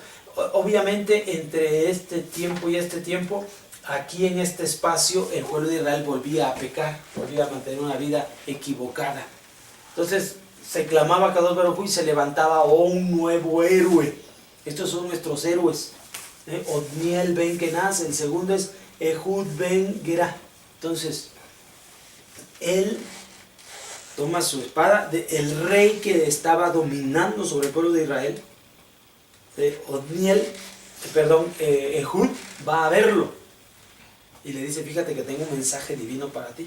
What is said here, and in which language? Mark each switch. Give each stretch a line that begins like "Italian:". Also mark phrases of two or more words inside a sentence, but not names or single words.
Spanish: Obviamente entre este tiempo y este tiempo, aquí en este espacio, el pueblo de Israel volvía a pecar, volvía a mantener una vida equivocada. Entonces se clamaba a
Hebrew: קדוש ברוך הוא
Spanish: y se levantaba un nuevo héroe. Estos son nuestros héroes. Otniel ben Kenaz, el segundo es Ehud ben Gerá. Entonces, él toma su espada, el rey que estaba dominando sobre el pueblo de Israel, Ehud va a verlo y le dice: fíjate que tengo un mensaje divino para ti.